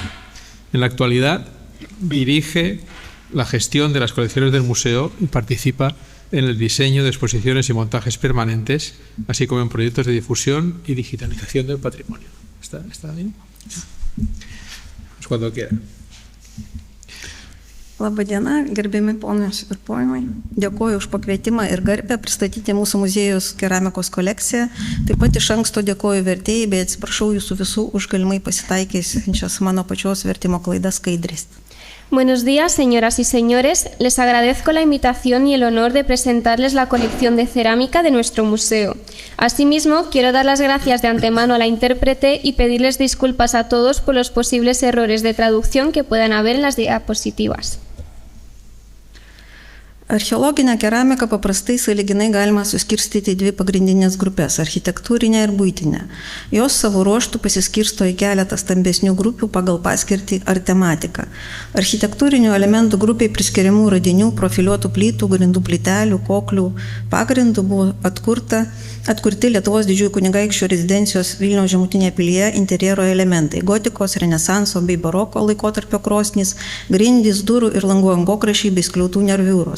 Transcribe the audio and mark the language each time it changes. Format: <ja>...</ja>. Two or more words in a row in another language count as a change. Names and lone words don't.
<es>En la actualidad dirige la gestión de las colecciones del museo y participa en el diseño de exposiciones y montajes permanentes, así como en proyectos de difusión y digitalización del patrimonio. ¿Está bien? Pues cuando quiera.</es> <lt>Labą dieną, gerbiami ponios ir ponai. Dėkuoju už pakvietimą ir garbę pristatyti mūsų muziejaus keramikos kolekciją. Taip pat iš anksto dėkuoju vertėjai, bei atsiprašau jūsų visų už galimai pasitaikiusias mano pačios vertimo klaidas skaidrės.</lt> <es>Buenos días, señoras y señores. Les agradezco la invitación y el honor de presentarles la colección de cerámica de nuestro museo. Asimismo, quiero dar las gracias de antemano a la intérprete y pedirles disculpas a todos por los posibles errores de traducción que puedan haber en las diapositivas.</es> <lt>Archeologinę keramiką paprastai sąlyginai galima suskirstyti į dvi pagrindinės grupės – architektūrinę ir buitinę. Jos savo ruožtų pasiskirsto į keletą stambesnių grupių pagal paskirtį ar tematiką. Architektūrinių elementų grupiai priskiriamų radinių, profiliuotų plytų, grindų plytelių, koklių pagrindų buvo atkurti Lietuvos didžiųjų kunigaikščių rezidencijos Vilniaus Žemutinėje pilyje interjero elementai – gotikos, renesanso bei baroko laikotarpio krosnys, grindys, durų ir langų angokraščiai bei skliautų nerviūros.</lt>